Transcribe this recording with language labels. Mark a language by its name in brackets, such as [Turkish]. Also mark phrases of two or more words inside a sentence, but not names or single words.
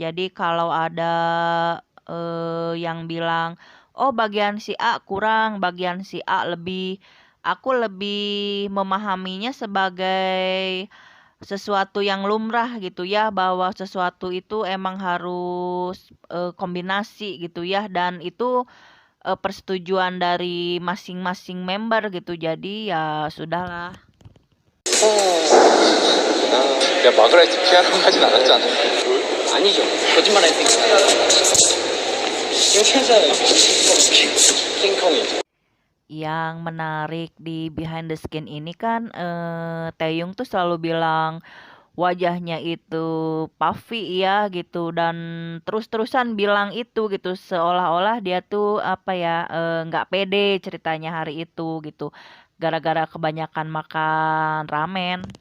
[Indonesian] Jadi kalau ada yang bilang, oh bagian si A kurang, bagian si A lebih, aku lebih memahaminya sebagai sesuatu yang lumrah gitu ya, bahwa sesuatu itu emang harus kombinasi gitu ya, dan itu persetujuan dari masing-masing member gitu. Jadi ya sudahlah. [Korean] 내가 막으라 했지 피하라고 하진 않았잖아. 아니죠. 거짓말 했으니까. 이거 괜찮아요. 킹콩이죠. [Indonesian] Yang menarik di [English] behind the skin [Indonesian] ini kan Taeyong tuh selalu bilang wajahnya itu puffy ya gitu, dan terus-terusan bilang itu gitu, seolah-olah dia tuh apa ya, nggak pede ceritanya hari itu gitu, gara-gara kebanyakan makan ramen.